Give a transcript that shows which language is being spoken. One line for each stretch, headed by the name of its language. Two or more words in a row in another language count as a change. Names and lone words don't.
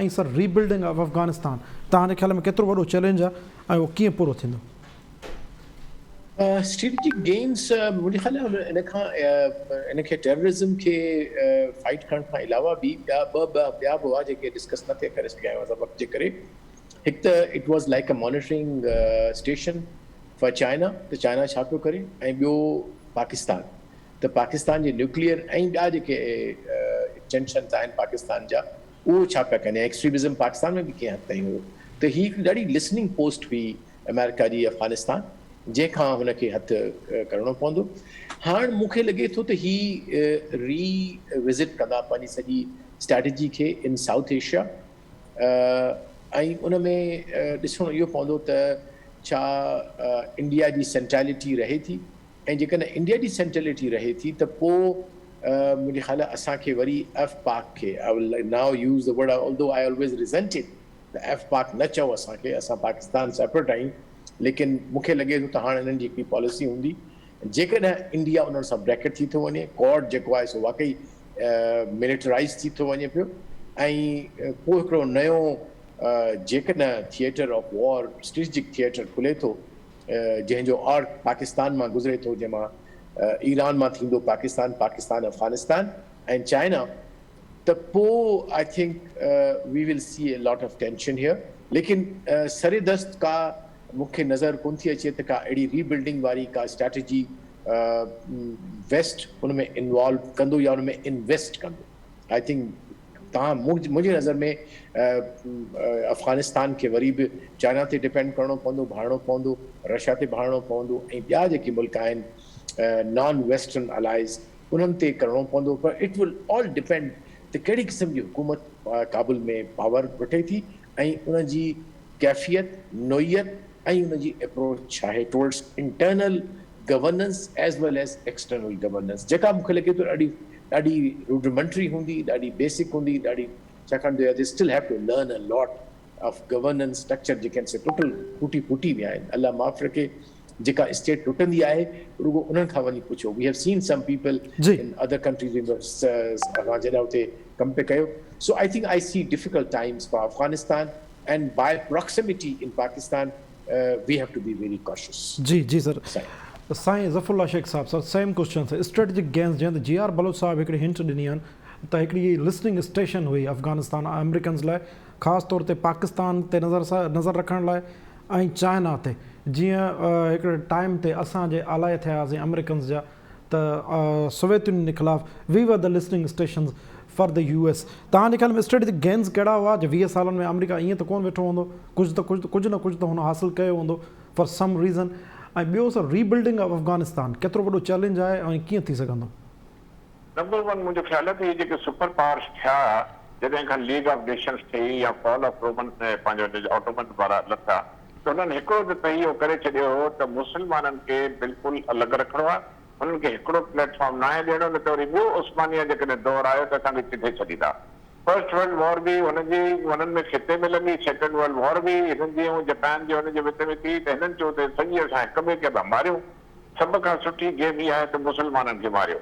Sindhi: ऐं सर
English: rebuilding of Afghanistan
Sindhi: तव्हांजे ख़्याल में केतिरो वॾो चैलेंज आहे ऐं उहो कीअं पूरो थींदो?
English: strategic gains
Sindhi: मुंहिंजे ख़्याल में इनखे टेररिज़म खे फाइट करण खां अलावा बि ॿिया बि हुआ जेके डिस्कस न थिए करे सघिया आहियूं वक़्त जे करे। हिकु त
English: it was like a monitoring station for China,
Sindhi: त चाइना छा पियो करे, ऐं ॿियो पाकिस्तान, त पाकिस्तान जे न्यूक्लियर ऐं ॿिया जेके टेंशन्स आहिनि पाकिस्तान जा, उहो छा पिया कनि, एक्सट्रीमिज़म पाकिस्तान में बि कंहिं हद ताईं हुयो। त हीअ ॾाढी
English: listening post
Sindhi: हुई अमेरिका जी अफ़गानिस्तान, जंहिंखां हुनखे हथु करिणो पवंदो। हाणे मूंखे लॻे थो त हीअ रीविज़िट कंदा पंहिंजी सॼी स्ट्रेटजी खे
English: in South Asia,
Sindhi: ऐं उन में ॾिसणो इहो पवंदो त छा इंडिया जी सेंट्रेलिटी रहे थी, ऐं जेकॾहिं इंडिया जी सेंट्रेलिटी रहे थी त पोइ मुंहिंजे ख़्याल असांखे वरी एफ पाक खे
English: I will now use the word although I always resented
Sindhi: त एफ पाक न चओ असांखे, असां पाकिस्तान सेपरेट आहियूं, लेकिन मूंखे लॻे थो त हाणे हिननि जी हिकिड़ी पॉलिसी हूंदी जेकॾहिं इंडिया उन्हनि सां ब्रैकेट थी थो वञे, क्वाड जेको आहे सो वाकई मिलिटराइज़ थी थो वञे पियो, ऐं पोइ हिकिड़ो नयो जेकॾहिं
English: theatre of war strategic theatre
Sindhi: खुले थो जंहिंजो आर्क पाकिस्तान मां गुज़रे थो, जंहिंमां ईरान मां थींदो पाकिस्तान, पाकिस्तान अफ़गानिस्तान ऐं चाइना, त पोइ
English: I think we will see a lot of tension here.
Sindhi: लेकिन सरे दस्त का मूंखे नज़र कोन थी अचे त का अहिड़ी रीबिल्डिंग वारी का स्ट्रैटेजी वेस्ट हुन में इन्वॉल्व कंदो या हुन में इन्वेस्ट कंदो।
English: I think
Sindhi: तव्हां मुंहिंजी नज़र में अफ़गानिस्तान खे वरी बि चाइना ते डिपेंड करिणो पवंदो, भाड़णो पवंदो, रशिया ते भाड़णो पवंदो, ऐं ॿिया जेके मुल्क आहिनि
English: non Western allies
Sindhi: उन्हनि ते करिणो पवंदो। पर
English: it will all depend
Sindhi: त कहिड़ी क़िस्म जी हुकूमत काबुल में पावर वठे थी ऐं उनजी कैफ़ियत, नोयत ऐं उनजी अप्रोच छा आहे
English: towards internal governance as well as external governance,
Sindhi: जेका मूंखे लॻे थो ॾाढी रूडिमेंटरी हूंदी, ॾाढी बेसिक हूंदी, ॾाढी छाकाणि त
English: they still have to learn a lot of governance structure
Sindhi: जेके आहिनि से टुटल फूटी विया आहिनि। अल्लाह माफ़ रखे जेका स्टेट टुटंदी आहे रुगो उन्हनि खां वञी पुछो।
English: We have seen some people in other countries
Sindhi: जॾहिं उते कमु पिया कयो।
English: So I think I see difficult times for Afghanistan and by proximity in Pakistan we have to be very cautious.
Sindhi: जी जी सर। साईं ज़फ़रुल्लाह शेख साहब सर
English: same question
Sindhi: है
English: strategic games
Sindhi: जैसे जी आर बलोच साहब एक हिंट ॾिनी आहिनि त हिकिड़ी लिस्निंग स्टेशन हुई अफ़गानिस्तान अमेरिकन्स लाइ, ख़ासि तौर ते पाकिस्तान ते नज़र रखण लाइ ऐं चाइना ते। जीअं हिकिड़े टाइम ते असांजे आलाए थियासीं अमेरिकन्स जा त सोवियत यूनियन जे ख़िलाफ़ु
English: we were the listening stations for the US.
Sindhi: तव्हांजे ख़्याल में
English: strategic games
Sindhi: कहिड़ा हुआ जो 20 सालनि में अमेरिका ईअं त कोन वेठो हूंदो, कुझु न कुझु त हुन हासिलु कयो हूंदो
English: for some reason.
Sindhi: ऐं ॿियो सर
English: rebuilding of Afghanistan
Sindhi: केतिरो वॾो चैलेंज आहे ऐं कीअं थी सघंदो?
English: Number one
Sindhi: मुंहिंजो ख़्याल आहे त जेके
English: super powers
Sindhi: थिया जॾहिं खां लीग ऑफ नेशंस थी या
English: fall of Roman
Sindhi: पंहिंजो ऑटोमन वारा लथा, त हुननि हिकिड़ो त इहो करे छॾियो हो त मुस्लमाननि खे बिल्कुलु अलॻि रखिणो आहे, हुननि खे हिकिड़ो प्लेटफॉर्म न आहे ॾियणो, न त वरी ॿियो उस्मानिया जेकॾहिं दौर आयो त असांखे चिथे छॾींदा। फर्स्ट वर्ल्ड वॉर बि हुननि में खिते में लॻी, सेकेंड वर्ल्ड वॉर बि हिननि जी ऐं जापान जे हुनजे विच में थी, त हिननि चयो त सॼी असां हिक ॿिए खे मारियूं, सभ खां सुठी गेम इहा आहे त मुस्लमाननि खे मारियो।